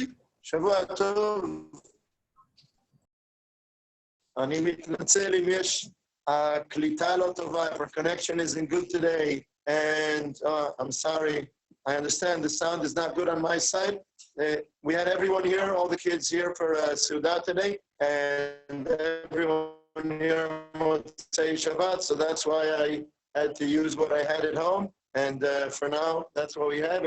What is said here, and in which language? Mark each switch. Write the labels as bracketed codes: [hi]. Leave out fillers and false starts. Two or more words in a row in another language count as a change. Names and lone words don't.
[he] שבוע טוב. אני מתנצל אם יש הקליטה לא טובה, [en] our connection isn't good today, and I'm sorry. I understand the sound is not good on my side. We had everyone here, all the kids here for Suda today, and everyone here [he] מוצאי שבת, [en] so that's why I had to use what I had at home, and for now, that's what we have.